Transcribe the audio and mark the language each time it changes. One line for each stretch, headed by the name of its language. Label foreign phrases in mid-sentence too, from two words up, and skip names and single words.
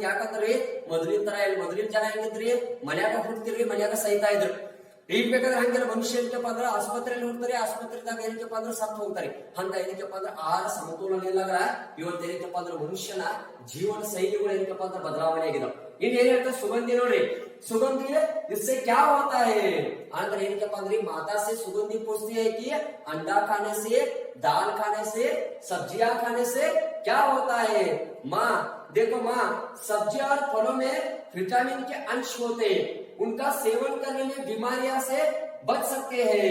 Kannada: ಯಾಕಂದ್ರಿ ಮೊದಲಿನ ತರ ಮೊದಲಿನ ಜನ ಹೆಂಗಿದ್ರಿ, ಮನ್ಯಾಗ ಹುಡ್ತಿರ್ರಿ, ಮನ್ಯಾಗ ಸೈತಾ ಇದ್ರು. ಈಗ ಬೇಕಾದ್ರೆ ಹಂಗೆಲ್ಲ ಮನುಷ್ಯ ಏನಕ್ಕಪ್ಪ ಅಂದ್ರೆ ಆಸ್ಪತ್ರೆಯಲ್ಲಿ ಹೋಗ್ತಾರೆ, ಆಸ್ಪತ್ರೆದಾಗ ಏನಕ್ಕಪ್ಪ ಅಂದ್ರೆ ಸತ್ತು ಹೋಗ್ತಾರೆ. ಹಂಗ ಏನಕ್ಕಪ್ಪ ಅಂದ್ರೆ ಆಹಾರ ಸಮತೋಲನ ಇಲ್ಲಾಗ ಇವತ್ತು ಏನಕ್ಕಪ್ಪ ಅಂದ್ರೆ ಮನುಷ್ಯನ ಜೀವನ ಶೈಲಿಗಳು ಏನಕ್ಕಪ್ಪ ಅಂದ್ರೆ ಬದಲಾವಣೆ ಆಗಿದಾವ. ಇನ್ ಏನ್ ಹೇಳ್ತಾರೆ ಸುಗಂಧಿ ನೋಡ್ರಿ,
Hindi: सुगंधी इससे क्या होता है, अंदर इनके पंद्रह माता से सुगंधी पूछती है कि अंडा खाने से, दाल खाने से, सब्जियां खाने से क्या होता है। माँ देखो माँ, सब्जियां और फलों में विटामिन के अंश होते हैं, उनका सेवन करने में बीमारियां से बच सकते हैं।